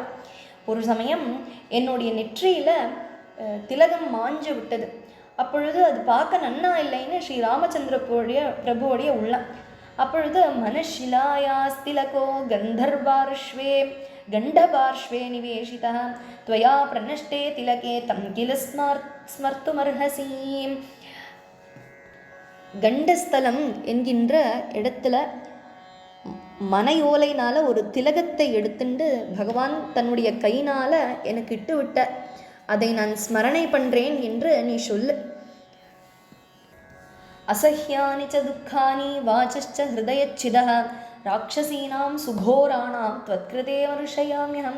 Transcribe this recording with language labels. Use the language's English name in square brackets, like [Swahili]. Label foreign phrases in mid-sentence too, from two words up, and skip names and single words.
[Tamil] ஒரு சமயம் என்னுடைய நெற்றியில் திலகம் மாஞ்சு விட்டது. அப்பொழுது அது பார்க்க நன்னா இல்லைன்னு ஸ்ரீ ராமச்சந்திர பிரபுவோடைய உள்ளம். [Sanskrit] அப்பொழுது मनःशिलायास्तिलको गण्डपार्श्वे निवेशिता त्वया प्रनष्टे तिलके तं किल स्मर्तुमर्हसि. [Tamil] கண்டஸ்தலம் என்கின்ற இடத்துல மனையோலைனால ஒரு திலகத்தை எடுத்துண்டு பகவான் தன்னுடைய கையினால எனக்கு இட்டு விட்ட, அதை நான் ஸ்மரணை பண்றேன் என்று நீ சொல்லு. [Sanskrit] असह्यानि च दुःखानि वाचश्च हृदयच्छिदः राक्षसीनां सुघोराणां त्वत्कृते मर्षयाम्यहम्.